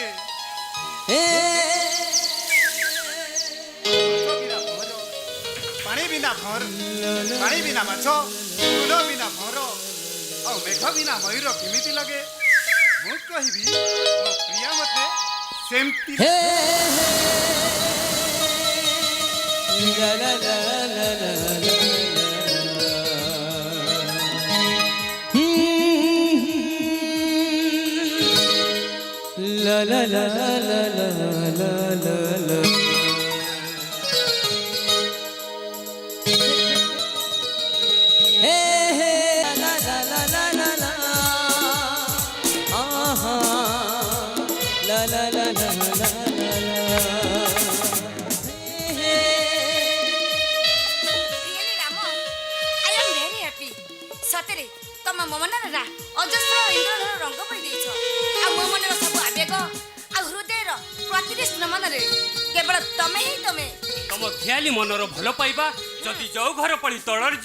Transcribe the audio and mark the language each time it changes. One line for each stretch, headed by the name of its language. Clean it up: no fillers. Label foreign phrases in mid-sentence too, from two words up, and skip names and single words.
Odia: हे ପାଣି ବିନା ଭଁର ପାଣି ବିନା ମାଛ ଫୁଲ ବିନା ଭଁର ଆଉ ମେଘ ବିନା ମୟୂର କେମିତି ଲାଗେ ମୁଁ କହିବି ମୋ ପ୍ରିୟା ମତେ ସେମିତି हे ला ला ला ला ला ला ला ला ला ला ला ला हे हे ला ला ला ला ला ला आहा ला ला ला ला ला ला हे
English: Really Ram I am very happy.
Odia: ସତରେ ତମ ମୋ ମନରେ ଅଜସ୍ର ଇନ୍ଦ୍ରଧନୁ ରଙ୍ଗ ପଡ଼ି ଦେଇଛ। ଆଉ ମୋ ମନର ସବୁ ଆବେଗ ଆଉ ହୃଦୟର ପ୍ରତିଟି ସ୍ପନ୍ଦନରେ କେବଳ ତମେ ହିଁ ତମେ। ତମ ଖିଆଲି ମନର ଭଲ ପାଇବା ଯଦି ଯୋଉ ଘର ପଳି ତଳରେ ଯିବ।